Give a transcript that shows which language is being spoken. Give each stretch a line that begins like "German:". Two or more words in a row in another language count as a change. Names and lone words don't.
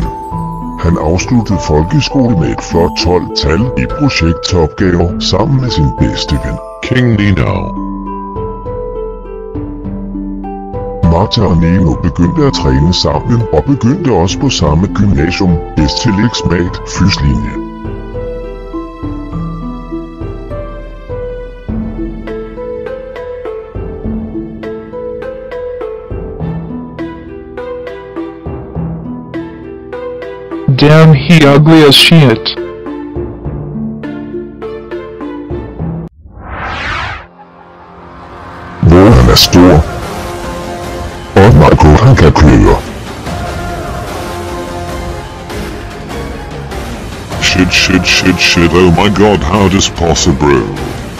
Danish: Han afsluttede folkeskole med et flot 12-tal i projektopgaver sammen med sin bedste ven, King Nino. Martha og Nino begyndte at træne sammen og begyndte også på samme gymnasium, STLX-mat Fyslinje.
English: Damn, he ugly as shit.
Danish: Hvor han er stor. Og Marco han kan køre.
English: Shit, oh my god, how this possible?